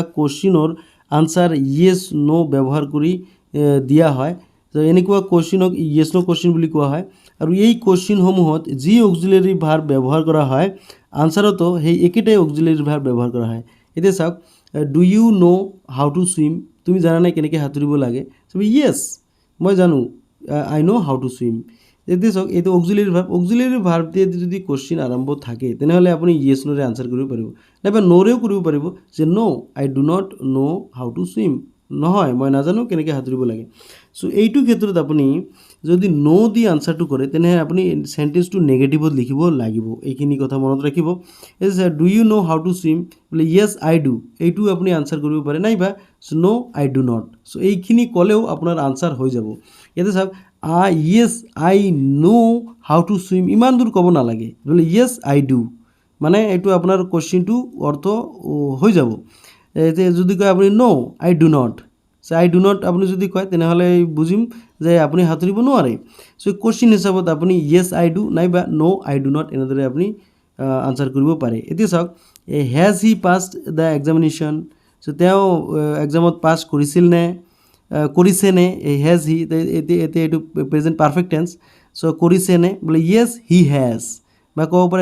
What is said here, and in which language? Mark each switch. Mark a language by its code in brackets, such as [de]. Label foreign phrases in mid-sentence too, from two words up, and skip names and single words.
[as] কুৱেশ্যনৰ আনচাৰ [en] yes no' [as] ব্যৱহাৰ কৰি দিয়া হয় তো এনেকুৱা কুৱেশ্যনক [en] yes no question [as] বুলি কোৱা হয় আৰু এই কুৱেশ্যনসমূহত যি [en] auxiliary verb [as] ব্যৱহাৰ কৰা হয় আনচাৰতো সেই একেটাই [en] auxiliary verb [as] ব্যৱহাৰ কৰা হয় এতিয়া চাওক [en] do you know how to swim [as] তুমি জানানে কেনেকৈ সাঁতুৰিব লাগে য়েছ মই জানো [en] I know how to swim [as] এতিয়া চাওক এইটো [en] auxiliary verb [as] দিয়ে যদি কোৱেশ্চন আৰম্ভ থাকে তেনেহ'লে আপুনি য়েছ নোৰে আনচাৰ কৰিব পাৰিব নাইবা নোৰেও কৰিব পাৰিব যে [en] no I do not know how to swim [as] নহয় মই নাজানো কেনেকৈ সাঁতুৰিব লাগে চ' এইটো ক্ষেত্ৰত আপুনি যদি নো দি আনচাৰটো কৰে তেনেহ'লে আপুনি চেণ্টেন্সটো নেগেটিভত লিখিব লাগিব এইখিনি কথা মনত ৰাখিব এই যে [en] do you know how to swim [as] বোলে [en] yes I do [as] এইটো আপুনি আনচাৰ কৰিব পাৰে নাইবা [en] no I do not [as] চ' এইখিনি ক'লেও আপোনাৰ আনচাৰ হৈ যাব ইয়াতে চাওক [en] yes I know how to swim [as] ইমান দূৰ ক'ব নালাগে বোলে [en] yes I do [as] মানে এইটো আপোনাৰ কুৱেশ্যনটো অৰ্থ হৈ যাব এতিয়া যদি কয় আপুনি [en] no I do not I do not [as] আপুনি যদি কয় তেনেহ'লে বুজিম যে আপুনি সাঁতুৰিব নোৱাৰে চ' কুৱেশ্যন হিচাপত আপুনি [en] yes I do [as] নাইবা [en] no I do not [as] এনেদৰে আপুনি আনচাৰ কৰিব পাৰে এতিয়া চাওক [en] has he passed the examination [as] চ' তেওঁ এক্সামত পাছ কৰিছিলনে কৰিছেনে [en] has he [as] এতিয়া এইটো [en] present perfect tense [as] চ' কৰিছেনে বোলে [en] yes he has [as] বা ক'ব পাৰে